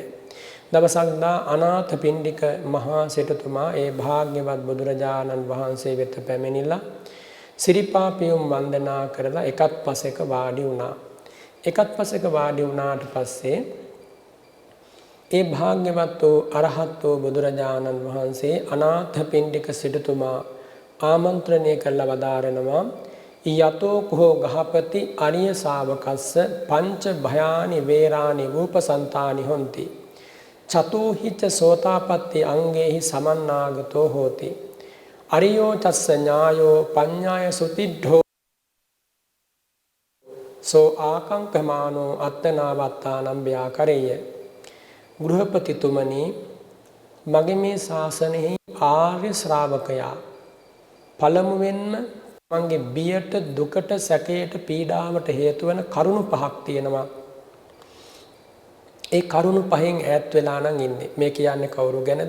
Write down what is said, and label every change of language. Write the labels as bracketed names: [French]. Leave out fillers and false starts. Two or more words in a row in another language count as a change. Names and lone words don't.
[Sinhala] දවසක් දා අනාථපිණ්ඩික මහා සිටුතුමා ඒ භාග්‍යවත් බුදුරජාණන් වහන්සේ වෙත පැමිණිලා සිරිපා පියුම් වන්දනා කරලා එකත් පසෙක වාඩි වුණා. එකත් පසෙක වාඩි වුණාට පස්සේ ඒ භාග්‍යවත් වූ අරහත් වූ බුදුරජාණන් වහන්සේ අනාථපිණ්ඩික සිටුතුමා ආමන්ත්‍රණය කළ වදාරනවා [Pali] යතෝ කෝ ගහපති අරිය ශාවකස්ස පංච භයානි වේරානි රූපසන්තානි හොಂತಿ චතුහිච සෝතාපට්ටි අංගේහි සමන්නාගතෝ හෝති අරියෝ චස්ස ඥායෝ පඤ්ඤාය සුතිද්ධෝ සෝ ආකංකමානෝ අත්තනාවත්තානම් ව්‍යාකරේය. [Sinhala] ගෘහපතිතුමනි, මගේ මේ ශාසනයෙහි ආර්ය ශ්‍රාවකයා පළමුවෙන්ම මගේ බියට දුකට සැකයට පීඩාවට හේතු වෙන කරුණු පහක් තියෙනවා. ඒ කරුණු පහෙන් ඈත් වෙලා නම් ඉන්නේ. මේ කියන්නේ කවුරු ගැනද?